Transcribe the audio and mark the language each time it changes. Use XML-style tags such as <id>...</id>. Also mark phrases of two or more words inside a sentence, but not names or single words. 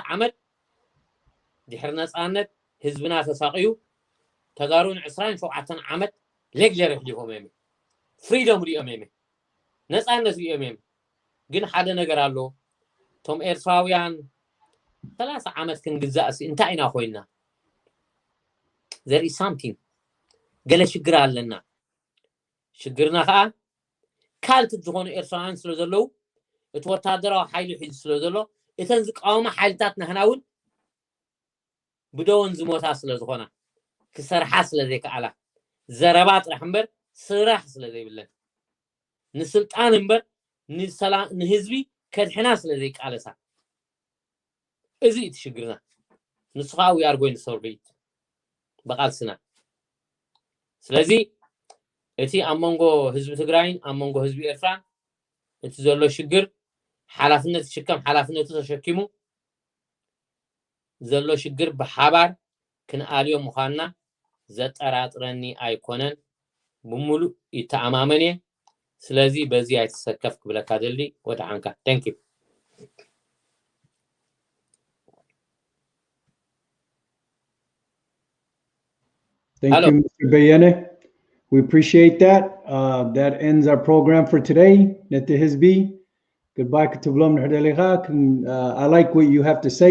<ti>ዓመት ድሕሪ ነፃነት ህዝብና ተሳቂዩ ተጋሩን 27 ዓመት ሌክቸር ይሕሊፎም እዮም ፍሪደም ሪኦም እዮም ነፃነት ሪኦም እዮም ግን ሓደ ነገር ኣሎ ቶም ኤርትራውያን 30 ዓመት ክንግዛእሲ እንታይ ኢና ኮይና</ti> <en>there is something</en> <ti>ገለ ሽግር ኣለና ሽግርና ከዓ ካልት ዝኾኑ ኤርትራውያን ስለ ዘለው እቲ ወታደራዊ ሓይሊ ሒዙ ስለ ዘሎ እተን ዝቃወማ ሓይልታት ንሕናውን ብደውን ዝሞታ ስለ ዝኾና ክሰርሓ ስለ ዘይከኣላ ዘረባ ጥራሕ እምበር ስራሕ ስለ ዘይብለን ንስልጣን እምበር ንህዝቢ ከድሕና ስለ ዘይቃለሳ እዚ እቲ ሽግርና ንሱ ከዓ</ti> <en>we are going to solve it</en> <ti>በቃልስና ስለዚ እቲ ኣብ መንጎ ህዝቢ ትግራይን ኣብ መንጎ ህዝቢ ኤርትራን እቲ ዘሎ ሽግር ሓላፍነት ሽከም ሓላፍነቱ ተሸኪሙ ዘሎ ሽግር ብሓባር ክንኣልዮም ምዃንና ዘጠራጥረኒ ኣይኮነን ብሙሉእ ይተኣማመን እየ ስለዚ በዚ ኣይትሰከፍ ክብለካ ደሊ ወድዓንካ</ti> <en>thank you Thank you, Mr. Bayene. We appreciate that. That ends our program for today. Nete Hizbi. Goodbye to Blom Herdelighak. I like what you have to say.</en>